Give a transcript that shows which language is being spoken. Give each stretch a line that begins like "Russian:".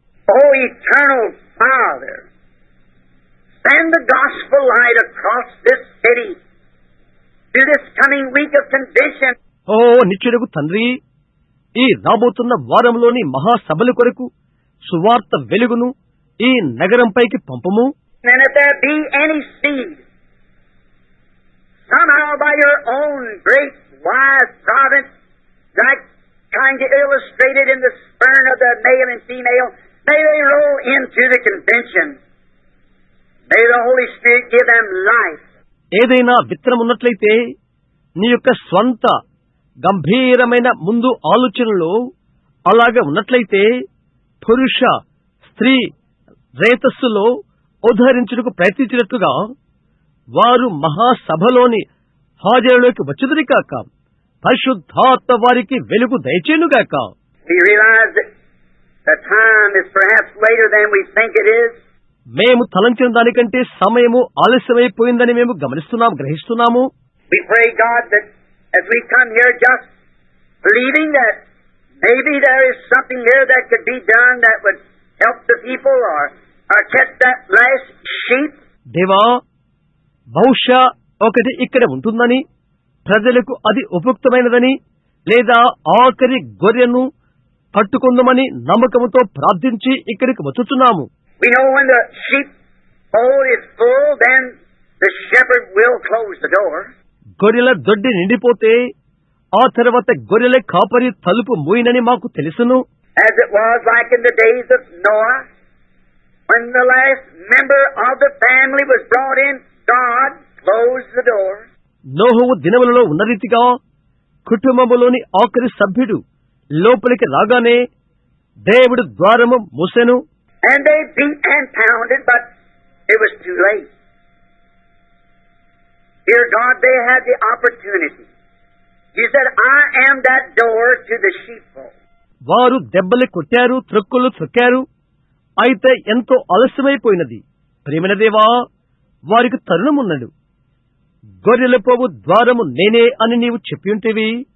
English: Oh, eternal Father, send the gospel light across this city to this coming week of convention.
Telugu: ఓ నిత్యుడగు తండ్రి, ఈ రాబోతున్న వారంలోని మహాసభల కొరకు సువార్త వెలుగును ఈ నగరంపైకి పంపము.
English: And if there be any seed, somehow by your own great wise providence, like trying to illustrate it in the sperm of the male and female, may they roll into the convention. May the Holy Spirit give them life.
Telugu: ఏదైనా విత్తనం ఉన్నట్లయితే నీ యొక్క స్వంత గంభీరమైన ముందు ఆలోచనలో అలాగే ఉన్నట్లయితే పురుష స్త్రీ రేతస్సులో ఉద్ధరించుటకు ప్రయత్నించినట్లుగా వారు మహాసభలోని హాజరులోకి వచ్చుదురి కాక, పరిశుద్ధాత్మ వారికి వెలుగు దయచేయునుగాక.
English: We realize that the time is perhaps later than we think it is.
Telugu: మేము తలంచిన దానికంటే సమయము ఆలస్యమైపోయిందని మేము గ్రహిస్తున్నాము.
English: We pray, God, that as we come here just believing that maybe there is something here that could be done that would help the people or catch that last sheep.
Telugu: దేవా, బహుశా ఒకటి ఇక్కడ ఉంటుందని, ప్రజలకు అది ఉపయుక్తమైనదని, లేదా ఆఖరి గొర్రెను పట్టుకుందామని నమ్మకంతో ప్రార్థించి ఇక్కడికి వచ్చుచున్నాము.
English: We know when the sheep fold is full, then the shepherd will close the door.
Telugu: గొర్రెల దొడ్డి నిండిపోతే ఆ తర్వాత గొర్రెల కాపరి తలుపు మూయినని మాకు తెలుసును.
English: As it was like in the days of Noah, when the last member of the family was brought in, God closed the door.
Telugu: నోహువు దినములలో ఉన్న రీతిగా కుటుంబములోని ఆఖరి సభ్యుడు లోపలికి రాగానే దేవుడు ద్వారము మూసెను.
English: And they beat and pounded, but it was too late. Dear God, they had the opportunity. You said, I am that door to the sheepfold.
Telugu: వారు దెబ్బలు కొట్టారు, త్రొక్కులు త్రొక్కారు, అయితే ఎంతో ఆలస్యమైపోయినది. ప్రియమైన దేవా, వారికి తరుణమున్నడు. గొర్రెల పోవు ద్వారము నేనే అని నీవు చెప్పియుంటివి.